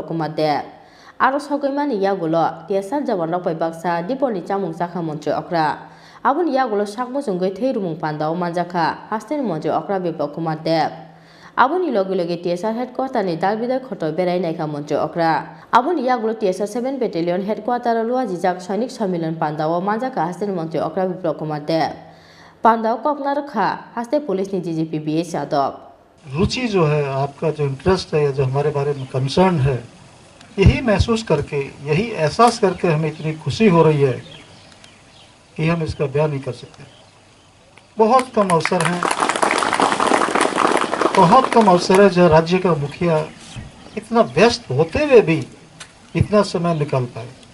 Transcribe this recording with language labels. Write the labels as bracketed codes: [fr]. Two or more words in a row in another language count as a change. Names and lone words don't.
[trp] kumar dev Aro sogaimani yagulo tiesar jawan rok pai baksa diponi chamung sakha monjo okra Aboni yagulo sakmo jungoi theirumung pandao manjakha hasten monjo okra biplok kumar dev Aboni logi logi tiesar headquarter ni dalbidal khoto berai naikha monjo okra Aboni yagulo tiesar 7 battalion headquarter luwa jijak sainik sammilan pandao manjaka hasten monjo okra biplok kumar dev pandao Koknaraka haste police ni DGP BS Yadov [hi] रुचि जो है आपका जो इंटरेस्ट है जो हमारे बारे में कंसर्न है यही महसूस करके यही एहसास करके हमें इतनी खुशी हो रही है कि हम इसका बयान नहीं कर सकते बहुत कम अवसर है जो राज्य का मुखिया इतना व्यस्त होते हुए भी इतना समय निकाल पाए